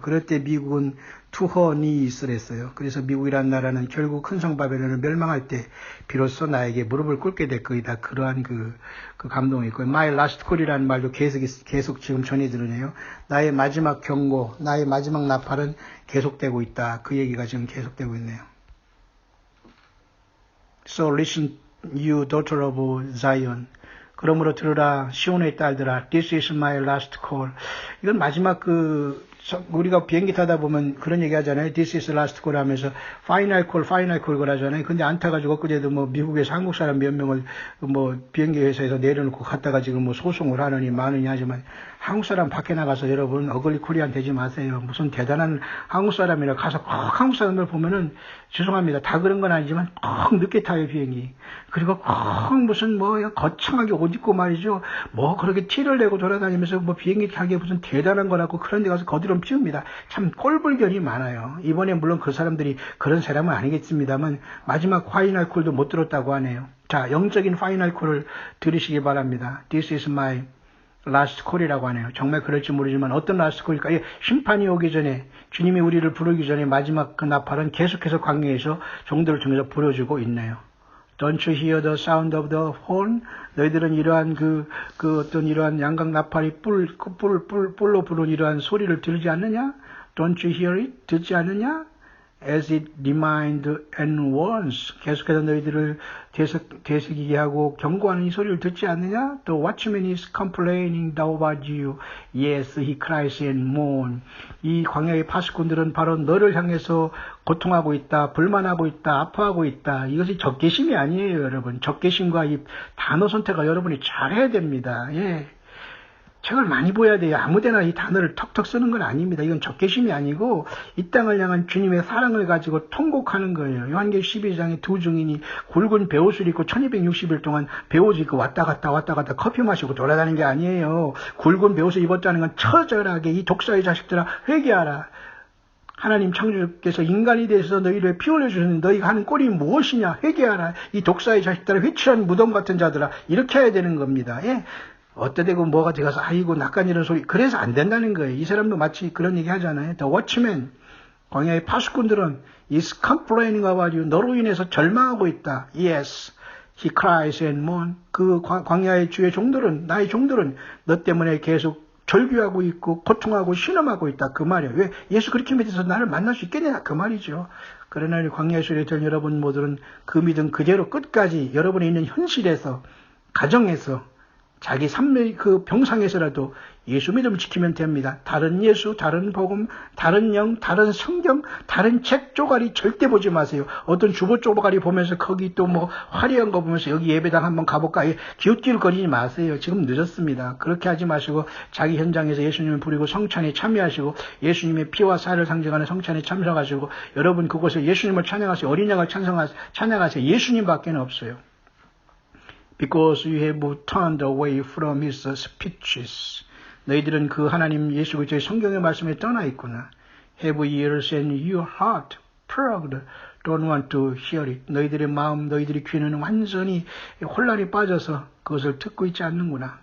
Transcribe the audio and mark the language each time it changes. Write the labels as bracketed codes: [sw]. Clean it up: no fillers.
[ko] 그럴 때 미국은 투허니 있을 했어요. 그래서 미국이란 나라는 결국 큰 성 바벨론을 멸망할 때 비로소 나에게 무릎을 꿇게 될 거이다. 그러한 그 감동이 있고요. [en] My last call [ko] 이라는 말도 계속 지금 전해드리네요. 나의 마지막 경고, 나의 마지막 나팔은 계속되고 있다. 그 얘기가 지금 계속되고 있네요. [en] So listen, you daughter of Zion. [ko] 그러므로 들으라 시온의 딸들아, [en] this is my last call. [ko] 이건 마지막 우리가 비행기 타다 보면 그런 얘기 하잖아요. [en] This is last call [ko] 하면서 [en] final call [ko] 그러잖아요. 근데 안 타가지고 그제도 미국에서 한국 사람 몇 명을 비행기 회사에서 내려놓고 갔다가 지금 소송을 하느니 마느니 하지만 한국 사람 밖에 나가서 여러분 어글리 코리안 되지 마세요. 무슨 대단한 한국 사람이라 가서 꼭 한국 사람들 보면은 죄송합니다. 다 그런 건 아니지만 꼭 늦게 타요 비행기. 그리고 꼭 무슨 거창하게 옷 입고 말이죠. 그렇게 티를 내고 돌아다니면서 비행기 타기에 무슨 대단한 거라고 그런 데 가서 거드름 피웁니다. 참 꼴불견이 많아요. 이번에 물론 그 사람들이 그런 사람은 아니겠습니다만 마지막 파이널 콜도 못 들었다고 하네요. 자, 영적인 파이널 콜을 들으시기 바랍니다. [en] This is my last call이라고 [ko] 하네요. 정말 그럴지 모르지만 어떤 [en] last call [ko] 일까? 심판이 오기 전에 주님이 우리를 부르기 전에 마지막 그 나팔은 계속해서 광야에서 종들을 통해서 부려주고 있네요. [en] Don't you hear the sound of the horn? [ko] 너희들은 이러한 어떤 이러한 양각 나팔이 뿔로 부른 이러한 소리를 들지 않느냐? [en] Don't you hear it? [ko] 듣지 않느냐? [en] As it reminds and warns. [ko] 계속해서 너희들을 되새기게 하고 경고하는 이 소리를 듣지 않느냐? [en] The watchman is complaining about you. Yes, he cries and mourns. [ko] 이 광야의 파수꾼들은 바로 너를 향해서 고통하고 있다, 불만하고 있다, 아파하고 있다. 이것이 적개심이 아니에요, 여러분. 적개심과 이 단어 선택을 여러분이 잘해야 됩니다. 책을 많이 보야 돼요. 아무데나 이 단어를 턱턱 쓰는 건 아닙니다. 이건 적개심이 아니고 이 땅을 향한 주님의 사랑을 가지고 통곡하는 거예요. 요한계시록 12장에 두 증인이 굵은 베옷을 입고 1260일 동안 베옷을 입고 왔다 갔다 커피 마시고 돌아다니는 게 아니에요. 굵은 베옷을 입었다는 건 처절하게 이 독사의 자식들아 회개하라. 하나님 창조주께서 인간이 되어서 너희를 피 흘려주셨는데 너희가 하는 꼴이 무엇이냐? 회개하라. 이 독사의 자식들아 회칠한 무덤 같은 자들아. 이렇게 해야 되는 겁니다. 어때되고 뭐가 돼가서 아이고 낯간 이런 소리 그래서 안 된다는 거예요. 이 사람도 마치 그런 얘기 하잖아요. [en] The watchman [ko] 광야의 파수꾼들은 [en] is complaining about you. [ko] 너로 인해서 절망하고 있다. [en] Yes, he cries and mourns. [ko] 그 광야의 주의 종들은 나의 종들은 너 때문에 계속 절규하고 있고 고통하고 신음하고 있다. 그 말이에요. 왜? 예수 그렇게 믿어서 나를 만날 수 있겠냐? 그 말이죠. 그러나 광야의 소리를 여러분 모두는 그 믿음 그대로 끝까지 여러분이 있는 현실에서, 가정에서, 자기 삶의 그 병상에서라도 예수 믿음을 지키면 됩니다. 다른 예수, 다른 복음, 다른 영, 다른 성경, 다른 책 쪼가리 절대 보지 마세요. 어떤 주보 쪼가리 보면서 거기 또 뭐 화려한 거 보면서 여기 예배당 한번 가볼까 기웃기웃거리지 마세요. 지금 늦었습니다. 그렇게 하지 마시고 자기 현장에서 예수님을 부리고 성찬에 참여하시고 예수님의 피와 살을 상징하는 성찬에 참석하시고 여러분 그곳에 예수님을 찬양하세요. 어린 양을 찬양하세요. 예수님밖에 없어요. [en] Because you have turned away from his speeches. [ko] 너희들은 그 하나님 예수 그리스도의 성경의 말씀에 떠나 있구나. [en] Have ears and your heart plugged. Don't want to hear it. [ko] 너희들의 마음, 너희들의 귀는 완전히 혼란에 빠져서 그것을 듣고 있지 않는구나.